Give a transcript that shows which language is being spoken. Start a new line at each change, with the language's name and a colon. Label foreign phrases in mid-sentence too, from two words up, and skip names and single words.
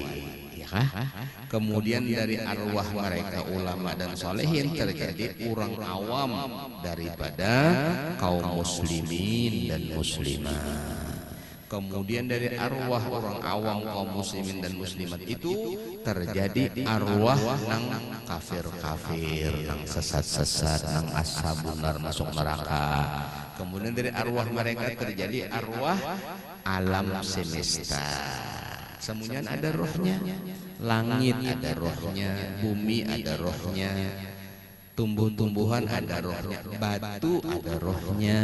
Indonesian: Ya kah? Kemudian dari arwah mereka ulama dan solehin terjadi orang awam daripada kaum muslimin dan muslimah. Kemudian dari arwah orang awam kaum muslimin dan muslimat itu terjadi arwah nang kafir-kafir, nang sesat-sesat, nang
Arabic: أصحاب النار,
Indonesian: masuk neraka. Kemudian dari arwah mereka terjadi arwah alam semesta. Semuanya ada rohnya. Langit ada rohnya, bumi ada rohnya, tumbuh-tumbuhan ada rohnya, batu ada rohnya.